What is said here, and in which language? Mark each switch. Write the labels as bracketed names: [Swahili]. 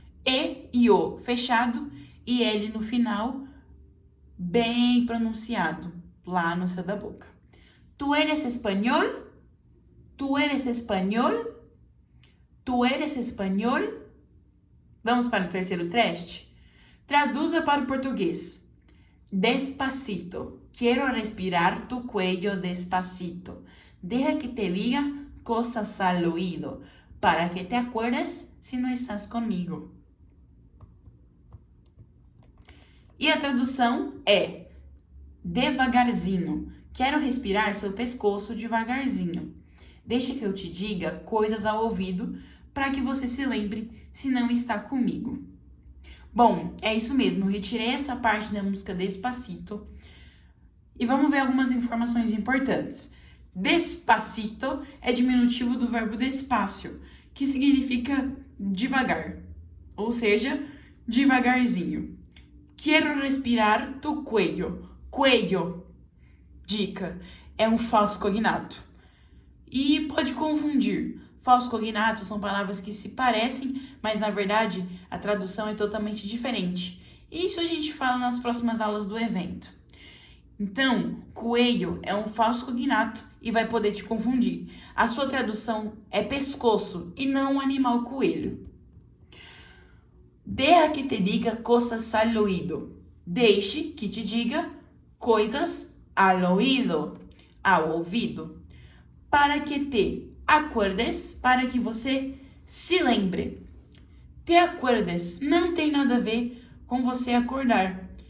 [Portuguese] E O fechado e L no final, bem pronunciado, lá no céu da boca. [Spanish] Tu eres espanhol? Tu eres espanhol? Tu eres espanhol? [Portuguese] Vamos para o terceiro teste? Traduza para o português. [Spanish] Despacito. Quiero respirar tu cuello despacito. Deja que te diga cosas al oído, para que te acuerdes si no estás conmigo. [Portuguese] E a tradução é devagarzinho. Quero respirar seu pescoço devagarzinho. Deixa que eu te diga coisas ao ouvido para que você se lembre se não está comigo. Bom, é isso mesmo. Eu retirei essa parte da música Despacito. E vamos ver algumas informações importantes. Despacito é diminutivo do verbo despacio, que significa devagar, ou seja, devagarzinho. Quero respirar [Spanish] tu cuello. [Portuguese] Cuello, dica, é um falso cognato. E pode confundir. Falsos cognatos são palavras que se parecem, mas na verdade a tradução é totalmente diferente. Isso a gente fala nas próximas aulas do evento. Então, coelho é um falso cognato e vai poder te confundir. A sua tradução é pescoço e não animal coelho. [Spanish] Deja que te diga cosas al oído. [Portuguese] Deixe que te diga coisas [Spanish] al oído, [Portuguese] ao ouvido. [Spanish] Para que te acuerdes, [Portuguese] para que você se lembre. Te acuerdes não tem nada a ver com você acordar.